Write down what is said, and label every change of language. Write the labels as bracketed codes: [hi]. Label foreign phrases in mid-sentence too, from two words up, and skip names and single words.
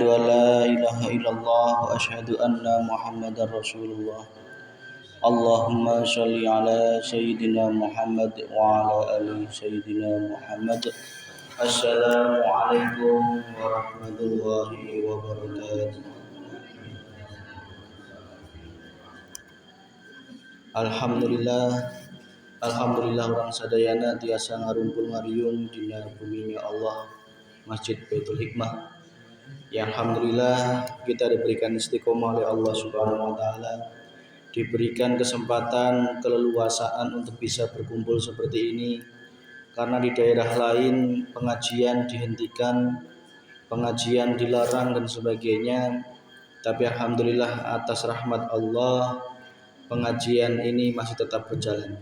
[ar] أن لا إله إلا الله وأشهد أن محمدا رسول الله اللهم صل على سيدنا محمد وعلى آل سيدنا محمد السلام عليكم ورحمة الله وبركاته [su] Alhamdulillah orang sadayana tiasa ngarumpul ngariung dina buminya Allah Masjid Baitul Hikmah. [id] Ya alhamdulillah kita diberikan istiqomah oleh Allah [ar] سبحانه وتعالى. [id] Diberikan kesempatan keleluasaan untuk bisa berkumpul seperti ini karena di daerah lain pengajian dihentikan, pengajian dilarang dan sebagainya, tapi alhamdulillah atas rahmat Allah pengajian ini masih tetap berjalan.